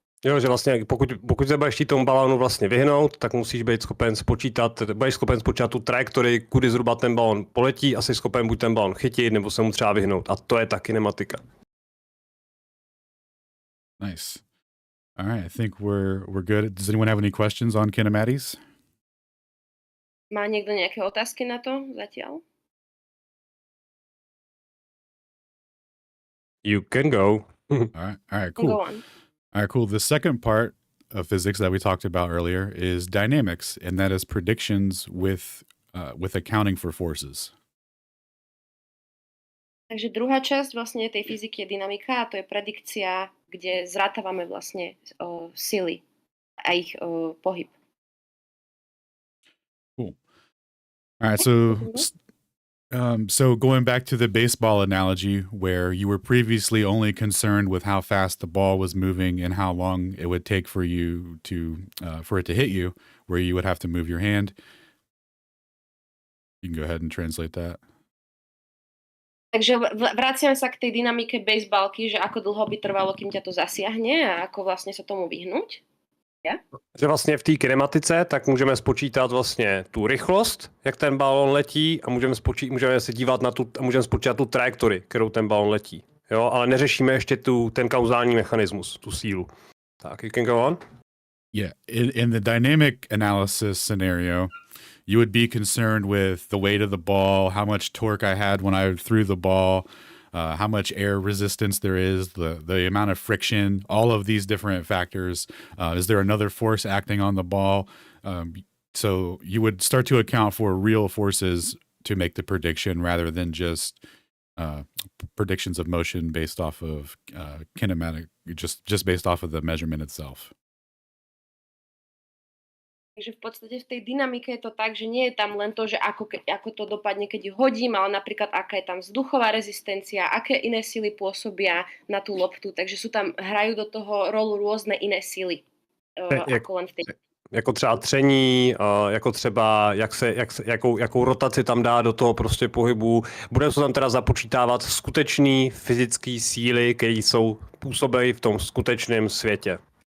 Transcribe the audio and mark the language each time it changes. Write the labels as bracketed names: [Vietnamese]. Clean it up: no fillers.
[Czech] Jo, že vlastně pokud se budeš tomu balónu vlastně vyhnout, tak musíš být schopen spočítat tu trajektorii, kudy zhruba ten balón poletí, a jsi schopen buď ten balón chytit, nebo se mu třeba vyhnout. A to je ta kinematika. [English] Nice. All right, I think we're good. Does anyone have any questions on kinematics? [Slovak] Má niekto nejaké otázky na to zatiaľ? [English] You can go. All right, cool. Go on. All right, cool. The second part of physics that we talked about earlier is dynamics, and that is predictions with accounting for forces. [Slovak] Takže druhá časť vlastne tej fyziky je dynamika, a to je predikcia, kde zrátavame vlastne sily a ich pohyb. [English] Cool. All right, so going back to the baseball analogy, where you were previously only concerned with how fast the ball was moving and how long it would take for you for it to hit you, where you would have to move your hand. You can go ahead and translate that. [Slovak] Takže vraciame sa k tej dynamike bejsbalky, že ako dlho by trvalo, kým ťa to zasiahne a ako vlastne sa tomu vyhnúť. [English] Yeah? [Czech] Že vlastně v té kinematice tak můžeme spočítat vlastně tu rychlost, jak ten balón letí, a můžeme se dívat na můžeme spočítat tu trajektorii, kterou ten balón letí. Jo, ale neřešíme ještě ten kauzální mechanismus, tu sílu. [English] Tak, you can go on. Yeah, in the dynamic analysis scenario, you would be concerned with the weight of the ball, how much torque I had when I threw the ball, how much air resistance there is, the amount of friction, all of these different factors. Is there another force acting on the ball? So you would start to account for real forces to make the prediction rather than just predictions of motion based off of kinematic, just based off of the measurement itself. [Slovak] Takže v podstate v tej dynamike je to tak, že nie je tam len to, že ako to dopadne, keď ju hodím, ale napríklad aká je tam vzduchová rezistencia, aké iné sily pôsobia na tú loptu. Takže hrajú do toho rolu rôzne iné sily. Ako len v tej... [Czech] Jako třeba tření, jako třeba jakou rotaci tam dá do toho prostě pohybu. Bude se tam teda započítávat skutečný fyzické síly, které jsou působí v tom skutečném světě.